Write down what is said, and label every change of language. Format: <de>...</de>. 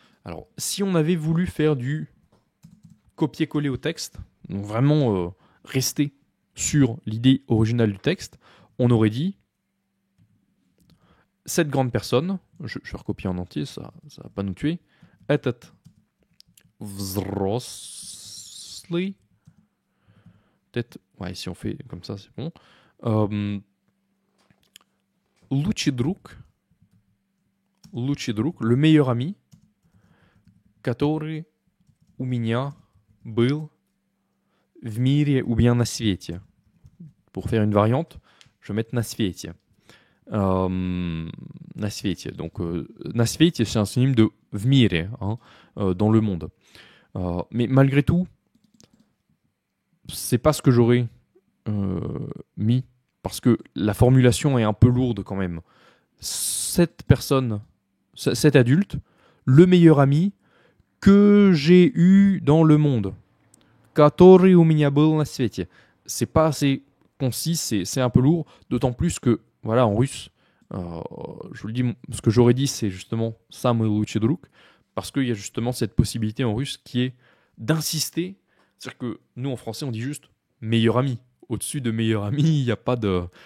<fr>Alors, si on avait voulu faire du copier-coller au texte, donc vraiment rester sur l'idée originale du texte, on aurait dit cette grande personne, je vais recopier en entier, ça va pas nous tuer,</fr> <ru>этот взрослый,</ru> <fr>peut-être, ouais, si on fait comme ça, c'est bon.</fr> <ru>Лучший друг,</ru> <fr>le meilleur ami,</fr> <ru>который у меня был в мире</ru> <fr>ou bien</fr> <ru>на свете.</ru> <fr>Pour faire une variante, je vais mettre</fr> <ru>на свете. На свете.</ru> <fr>Donc,</fr> <ru>на свете,</ru> <fr>c'est un synonyme de</fr> <ru>в мире,</ru> <fr>hein, dans le monde. Mais malgré tout, c'est pas ce que j'aurais mis, parce que la formulation est un peu lourde quand même. Cette personne, cet adulte, le meilleur ami que j'ai eu dans le monde.</fr> <ru>Который у меня был на свете.</ru> <fr>C'est pas assez concis, c'est un peu lourd, d'autant plus que, voilà, en russe, je vous le dis, ce que j'aurais dit, c'est justement</fr> <ru>самый лучший друг,</ru> <fr>parce qu'il y a justement cette possibilité en russe qui est d'insister. C'est-à-dire que nous, en français, on dit juste meilleur ami. Au-dessus de meilleur ami, il n'y a pas de...</fr>